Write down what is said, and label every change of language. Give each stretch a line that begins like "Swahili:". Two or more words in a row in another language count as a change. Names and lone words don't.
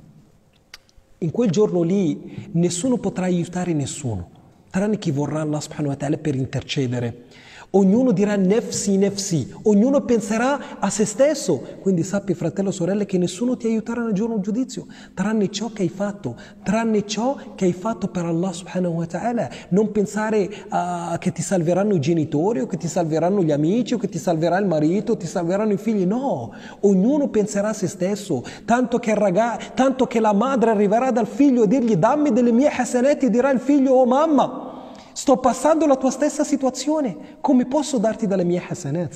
Italian: In quel giorno lì nessuno potrà aiutare nessuno, tranne chi vorrà Allah
Arabic: سبحانه وتعالى
Italian: per intercedere. Ognuno dirà
Arabic: نفسي نفسي,
Italian: ognuno penserà a se stesso. Quindi sappi, fratello o sorelle, che nessuno ti aiuterà nel giorno del giudizio, tranne ciò che hai fatto, per Allah
Arabic: سبحانه وتعالى.
Italian: Non pensare che ti salveranno i genitori, o che ti salveranno gli amici, o che ti salverà il marito, o ti salveranno i figli. No, ognuno penserà a se stesso, tanto che la madre arriverà dal figlio e dirgli dammi delle mie hasanati, e dirà il figlio oh mamma, sto passando la tua stessa situazione, come posso darti dalle mie hasanat?